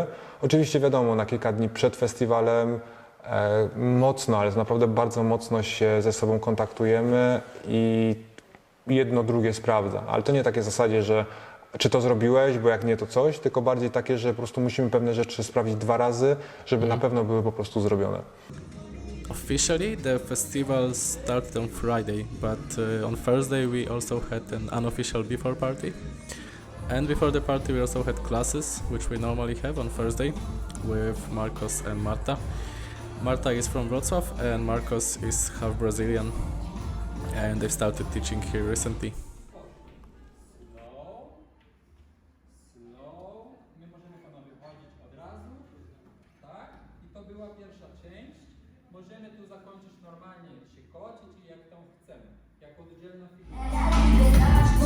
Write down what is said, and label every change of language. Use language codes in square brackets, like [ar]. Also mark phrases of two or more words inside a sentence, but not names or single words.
[pl] Oczywiście wiadomo, na kilka dni przed festiwalem mocno, ale naprawdę bardzo mocno się ze sobą kontaktujemy i jedno drugie sprawdza. Ale to nie takie zasadzie, że czy to zrobiłeś, bo jak nie to coś, tylko bardziej takie, że po prostu musimy pewne rzeczy sprawdzić 2 razy, żeby na pewno były po prostu zrobione. [en] Officially, the festival started on Friday, but on Thursday we also had an unofficial before party. And before the party we also had classes, which we normally have on Thursday, with Marcos and Marta. Marta is from Wrocław and Marcos is half Brazilian, and they've started teaching here recently. [pl] My możemy panowie chodzić od razu, tak? I to była pierwsza część. Możemy tu zakończyć normalnie, się kocić i jak tam chcemy, jako oddzielna figura.